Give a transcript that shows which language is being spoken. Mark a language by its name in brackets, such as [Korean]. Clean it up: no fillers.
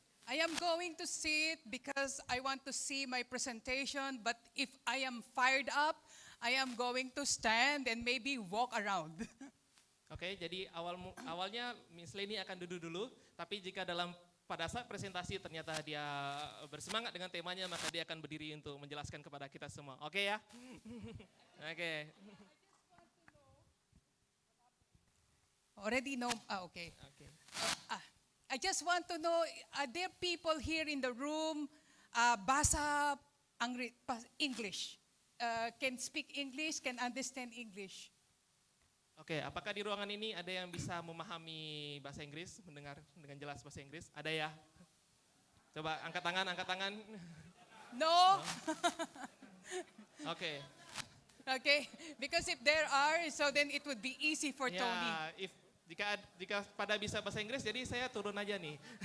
[English] I am going to sit because I want to see my presentation, but if I am fired up, I am going to stand and maybe walk around. [Indonesian] Oke, jadi awalnya Miss Leni akan duduk dulu, tapi jika pada saat presentasi ternyata dia bersemangat dengan temanya, maka dia akan berdiri untuk menjelaskan kepada kita semua. Oke ya? Oke. [English] Already know, okay. [Indonesian] Oke. [English] I just want to know, are there people here in the room, basa English, can speak English, can understand English? [Indonesian] Oke, apakah di ruangan ini ada yang bisa memahami bahasa Inggris, mendengar dengan jelas bahasa Inggris? Ada ya? Coba angkat tangan, angkat tangan. [English] No? [Indonesian] Oke. [English] Okay, because if there are, so then it would be easy for Tony. [Indonesian] Ya, Jika pada bisa bahasa Inggris, jadi saya turun aja nih.